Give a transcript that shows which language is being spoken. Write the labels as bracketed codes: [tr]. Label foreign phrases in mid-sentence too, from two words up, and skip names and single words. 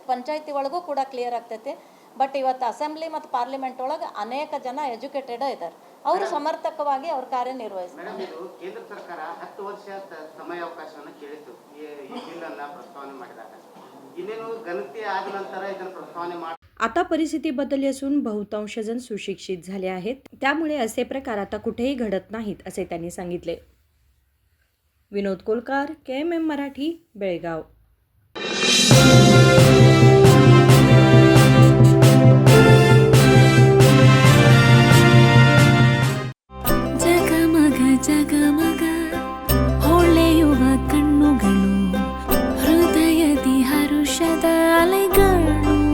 [kn] ಪಂಚಾಯತಿ ಒಳಗೂ ಕೂಡ ಕ್ಲಿಯರ್ ಆಗ್ತೈತಿ. ಬಟ್ ಇವತ್ತು ಅಸೆಂಬ್ಲಿ ಮತ್ತು ಪಾರ್ಲಿಮೆಂಟ್ ಒಳಗೆ ಅನೇಕ ಜನ ಎಜುಕೇಟೆಡ್ ಇದ್ದಾರೆ, ಅವರು ಸಮರ್ಥಕವಾಗಿ ಅವ್ರ ಕಾರ್ಯನಿರ್ವಹಿಸ್ತಾರೆ. ಮೇಡಮ್, ಇದು ಕೇಂದ್ರ ಸರ್ಕಾರ 10 ವರ್ಷ ಸಮಯಾವಕಾಶವನ್ನು ಕೇಳಿತ್ತು ಈ ಬಿಲ್ಲನ್ನು ಪ್ರಸ್ತಾವನೆ ಮಾಡಿದಾಗ. ಇನ್ನೇನು ಗಣತಿ ಆದ ನಂತರ ಇದನ್ನು ಪ್ರಸ್ತಾವನೆ ಮಾಡಿ. [mr] आता परिस्थिती बदलली असून बहुतांश जण सुशिक्षित झाले आहेत, त्यामुळे असे प्रकार आता कुठेही घडत नाहीत असे त्यांनी सांगितले. विनोद कोलकार, KMM मराठी, बेळगाव. [kn] ಜಗಮಗ ಜಗಮಗ ಹೊಳೆಯುವ ಕಣ್ಣುಗಳು, ಹೃದಯದಿ ಹರುಷದ ಅಲೆಗಳು.